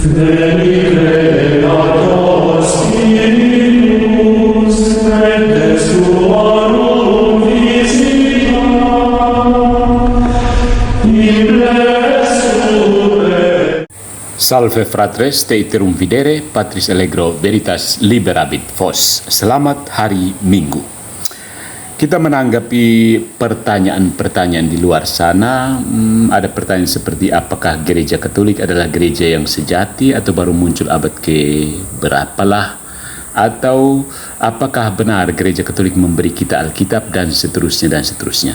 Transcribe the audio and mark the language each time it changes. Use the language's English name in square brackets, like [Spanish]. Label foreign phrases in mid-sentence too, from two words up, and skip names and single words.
[Latin] Salve fratres, te iterum videre, Patris Allegro Veritas Liberabit Vos. [Indonesian] Selamat hari Minggu. Kita menanggapi pertanyaan-pertanyaan di luar sana. Ada pertanyaan seperti apakah gereja Katolik adalah gereja yang sejati atau baru muncul abad ke berapalah, atau apakah benar gereja Katolik memberi kita Alkitab, dan seterusnya dan seterusnya.